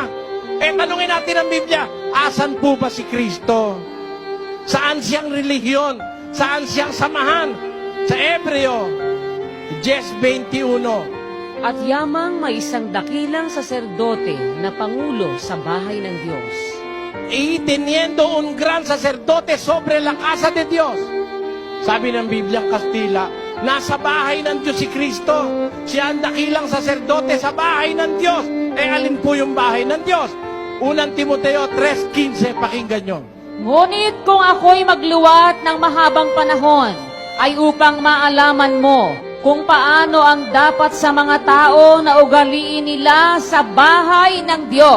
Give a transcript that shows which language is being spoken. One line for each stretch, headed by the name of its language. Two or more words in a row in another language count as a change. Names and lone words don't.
Filipino: Tanungin natin ang Biblia, asan po ba si Kristo? Saan siyang relihiyon? Saan siyang samahan? Sa Hebreo 10:21. At yamang may isang dakilang saserdote na pangulo sa bahay ng Diyos.
Spanish: Y teniendo un gran sacerdote sobre la casa de Dios.
Filipino: Sabi ng Biblia Kastila, nasa bahay ng Diyos si Kristo. Siya ang dakilang saserdote sa bahay ng Diyos. Alin po yung bahay ng Diyos? Unang Timoteo 3:15, pakinggan nyo. Ngunit kung ako'y magluwat ng mahabang panahon, ay upang maalaman mo kung paano ang dapat sa mga tao na ugaliin nila sa bahay ng Diyos.